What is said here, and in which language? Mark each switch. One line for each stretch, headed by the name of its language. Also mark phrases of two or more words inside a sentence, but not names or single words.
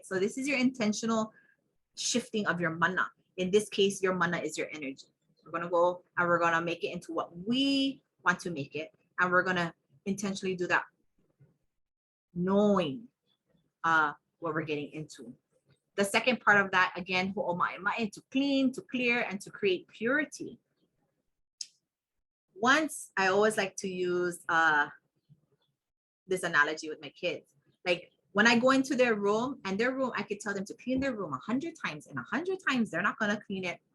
English: So this is your intentional shifting of your mana. In this case, your mana is your energy. We're going to go and we're going to make it into what we want to make it. And we're going to intentionally do that, knowing what we're getting into. The second part of that, again,
Hawaiian: hōʻā Mana,
English: to clean, to clear, and to create purity. Once, I always like to use this analogy with my kids. Like when I go into their room, and their room, I could tell them to clean their room 100 times, and 100 times they're not gonna clean it.